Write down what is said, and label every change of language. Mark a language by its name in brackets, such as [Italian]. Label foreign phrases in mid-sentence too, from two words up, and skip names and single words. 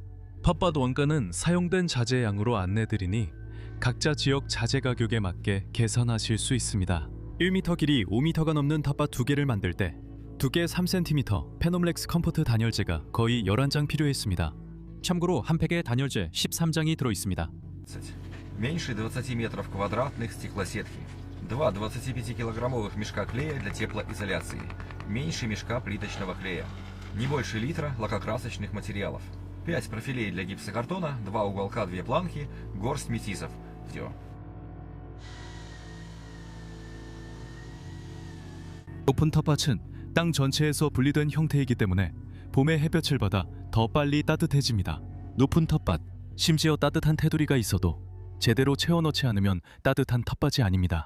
[Korean] 텃밭 원가는 사용된 자재 양으로 안내드리니 각자 지역 자재 가격에 맞게 계산하실 수 있습니다. 1m 길이 5m가 넘는 텃밭 2개를 만들 때 두께 3cm 페노플렉스 컴포트 단열재가 거의 11장 필요했습니다. 참고로 한 팩에 단열재 13장이 들어있습니다. [Russian] Меньше 20 метров квадратных стеклосетки. 2 25-килограммовых мешка клея для теплоизоляции. Меньше мешка плиточного клея. Не больше литра лакокрасочных материалов. 5 профилей для гипсокартона, 2 уголка, 2 планки, горсть метизов. Все. [Korean] 높은 텃밭은 땅 전체에서 분리된 형태이기 때문에 봄에 햇볕을 받아 더 빨리 따뜻해집니다. 높은 텃밭, 심지어 따뜻한 테두리가 있어도 제대로 채워넣지 않으면 따뜻한 텃밭이 아닙니다.